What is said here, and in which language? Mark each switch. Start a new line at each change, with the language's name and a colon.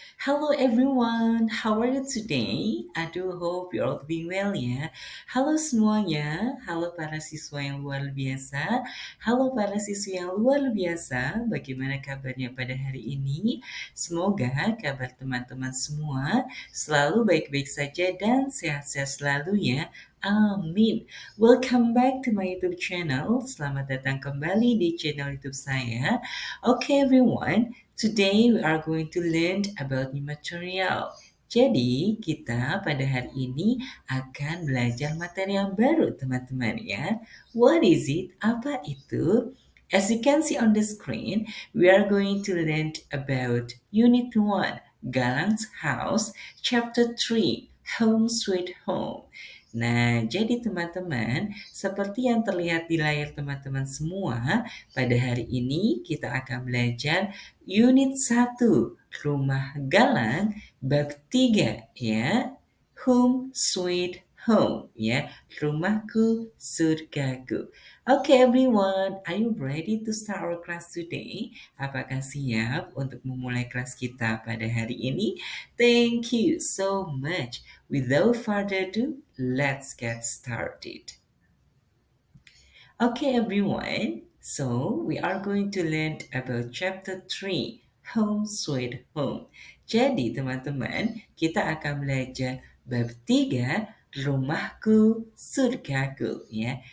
English: Hello everyone, how are you today? I do hope you're all doing well ya.
Indonesian: Halo semuanya, halo para siswa yang luar biasa, halo para siswi yang luar biasa. Bagaimana kabarnya pada hari ini? Semoga kabar teman-teman semua selalu baik-baik saja dan sehat-sehat selalu ya.
English: Amin. Welcome back to my YouTube channel.
Indonesian: Selamat datang kembali di channel YouTube saya.
English: Okay everyone, today we are going to learn about new material.
Indonesian: Jadi, kita pada hari ini akan belajar materi yang baru teman-teman ya.
English: What is it?
Indonesian: Apa itu?
English: As you can see on the screen, we are going to learn about Unit 1, Galang's House, Chapter 3, Home Sweet Home.
Indonesian: Nah, jadi teman-teman, seperti yang terlihat di layar teman-teman semua, pada hari ini kita akan belajar unit 1, Rumah Galang, bab 3, ya.
English: Home Sweet Home,
Indonesian: ya. Rumahku, surgaku.
English: Okay everyone, are you ready to start our class today?
Indonesian: Apakah siap untuk memulai kelas kita pada hari ini?
English: Thank you so much. Without further ado, let's get started. Okay, everyone. So, we are going to learn about chapter 3, Home Sweet Home.
Indonesian: Jadi, teman-teman, kita akan belajar bab 3, Rumahku, Surgaku, ya.